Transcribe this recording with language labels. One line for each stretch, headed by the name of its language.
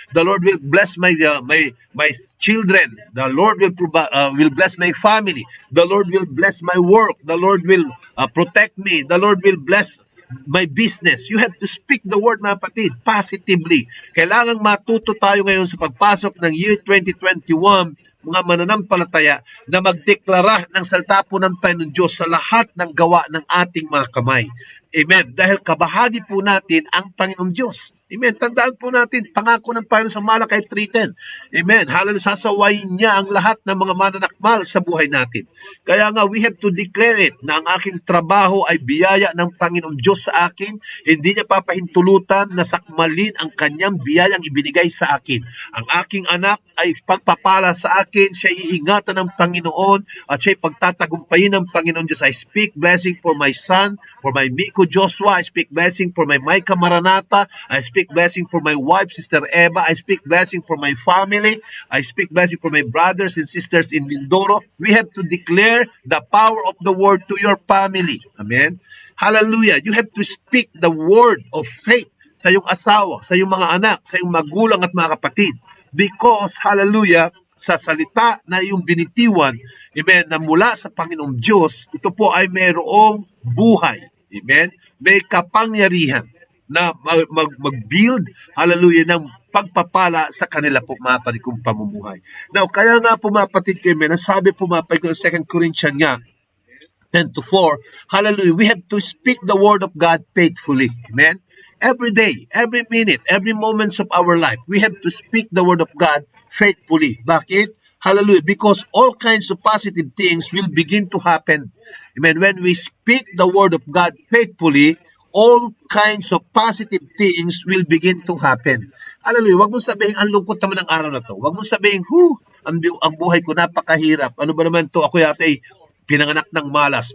English: The Lord will bless my children. The Lord will bless my family. The Lord will bless my work. The Lord will protect me. The Lord will bless my business. You have to speak the word,
Filipino: mga kapatid,
English: positively.
Filipino: Kailangang matuto tayo ngayon sa pagpasok ng year 2021, mga mananampalataya, na magdeklara ng salita po ng Panginoon Diyos sa lahat ng gawa ng ating mga kamay. Amen. Dahil kabahagi po natin ang Panginoong Diyos. Amen. Tandaan po natin, pangako ng Panginoon sa Malakay 3:10. Amen. Hallelujah. Sasawayin niya ang lahat ng mga mananakmal sa buhay natin. Kaya nga,
English: we have to declare it
Filipino: na ang aking trabaho ay biyaya ng Panginoong Diyos sa akin. Hindi niya papahintulutan na sakmalin ang kanyang biyayang ibinigay sa akin. Ang aking anak ay pagpapala sa akin. Siya iingatan ng Panginoon at siya pagtatagumpayin ng Panginoon Diyos.
English: I speak blessing for my son, for my Miko Joshua. I speak blessing for my Micah Maranata. I speak blessing for my wife, Sister Eva. I speak blessing for my family. I speak blessing for my brothers and sisters in Mindoro. We have to declare the power of the word to your family. Amen. Hallelujah.
Filipino: You have to speak the word of faith sa iyong asawa, sa iyong mga anak, sa iyong magulang at mga kapatid. Because, hallelujah, sa salita na iyong binitiwan, amen, na mula sa Panginoong Diyos, ito po ay mayroong buhay. Amen. May kapangyarihan na mag-build, hallelujah, ng pagpapala sa kanila po mga panikong pamumuhay. Now, kaya nga po mga patid kayo, nasabi po mga panikong 2 Corinthians nga, 10:4, hallelujah,
English: we have to speak the word of God faithfully.
Filipino: Amen?
English: Every day, every minute, every moments of our life, we have to speak the word of God faithfully.
Filipino: Bakit?
English: Hallelujah. Because all kinds of positive things will begin to happen. Amen. When we speak the word of God faithfully, all kinds of positive things will begin to happen. Hallelujah.
Filipino: Huwag mo sabihin, ang lungkot naman ng araw na to. Huwag mo sabihin, ang buhay ko napakahirap. Ano ba naman to? Ako yata ay pinanganak ng malas.